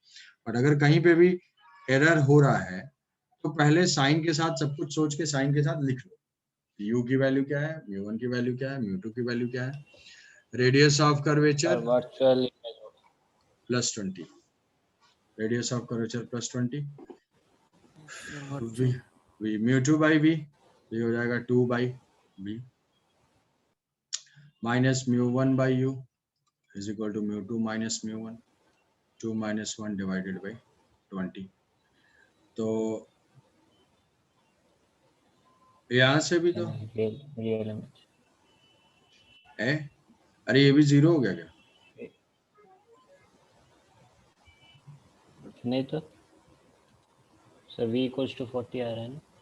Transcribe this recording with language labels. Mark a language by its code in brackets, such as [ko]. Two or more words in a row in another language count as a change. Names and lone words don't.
[hi] बट अगर कहीं पे भी एरर हो रहा है तो पहले साइन के साथ सब कुछ सोच के साइन के साथ लिख लो, u की वैल्यू क्या है, μ1 की वैल्यू क्या है, μ2 की वैल्यू क्या है, [en] radius of curvature [hi] वर्चुअल [en] +20, radius of curvature +20, μ2 by v, [hi] ये हो जाएगा 2 by v, [en] माइनस μ1 by u is equal to μ2 माइनस μ1, 2 minus 1 divided by 20। [hi] तो यहाँ से भी तो [en] real image [hi] है, अरे ये भी 0 हो गया क्या, नहीं तो सर v [en] equals to [hi] 40 आ रहा है ना,